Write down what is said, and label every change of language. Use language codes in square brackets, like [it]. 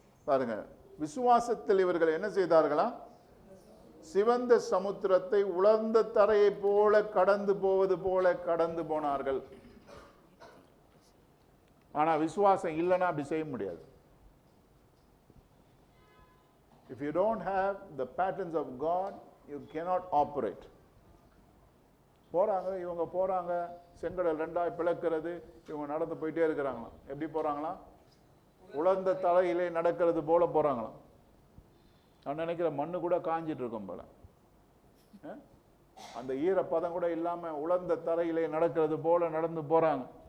[ta] பாருங்க, விசுவாசத்தில் இவர்கள் என்ன செய்தார்களா? சிவந்த சமுத்திரத்தை உலர்ந்த தரையை போல கடந்து போவது போல கடந்து போனார்கள். ஆனா விசுவாசம் இல்லைன்னா அப்படி செய்ய முடியாது. [en] If you don't have the patterns of God, you cannot operate. [ta] போறாங்க, இவங்க போறாங்க, செங்கடல் ரெண்டாய் பிளக்கிறது, இவங்க நடந்து போயிட்டே இருக்கிறாங்களாம். எப்படி போறாங்களாம்? உலர்ந்த தலையிலே நடக்கிறது போல போறாங்களாம். நான் நினைக்கிற மண்ணு கூட காஞ்சிட்டு இருக்கும் போல, அந்த ஈரப்பதம் கூட இல்லாம உலர்ந்த தரையிலே நடக்கிறது போல நடந்து போறாங்க.